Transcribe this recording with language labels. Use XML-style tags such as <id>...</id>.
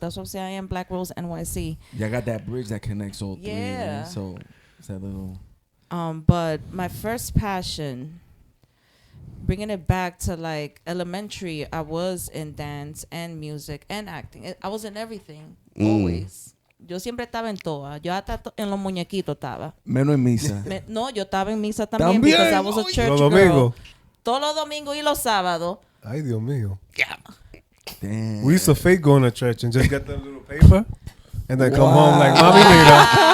<en>That's what I'm saying. I am Black Rose NYC. Yeah, I got that bridge that connects all three. Yeah. Man. So it's that little. But my first passion, bringing it back to like elementary, I was in dance and music and acting. I was in everything, always.</en> <es>Yo siempre estaba en todas. Yo hasta en los muñequitos estaba. Menos en misa. No, yo estaba en misa también, También.</es> <en>because I was a church</en> <es>Los</es> <en>girl.</en> <es>domingos. Todos los domingos y los sábados. Ay, Dios mío.</es> <en>Damn. We used to fake going to church and just get the little paper and then come home like,</en> <es>Mami, mira.</es>